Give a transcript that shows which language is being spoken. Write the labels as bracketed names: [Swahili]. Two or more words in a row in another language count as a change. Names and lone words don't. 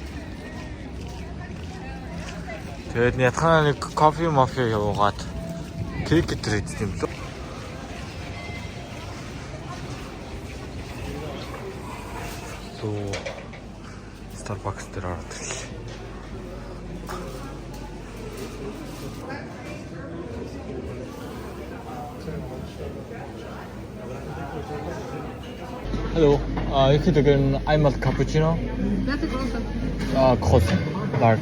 [Mongolian] Тэгээд ятхан нэг кофе явуугаад кек гэдэг юм лөө. Starbucks дээр ороод ирлээ. [German] Hallo, ich hätte gerne einmal Cappuccino. Welche Größe? Große, large.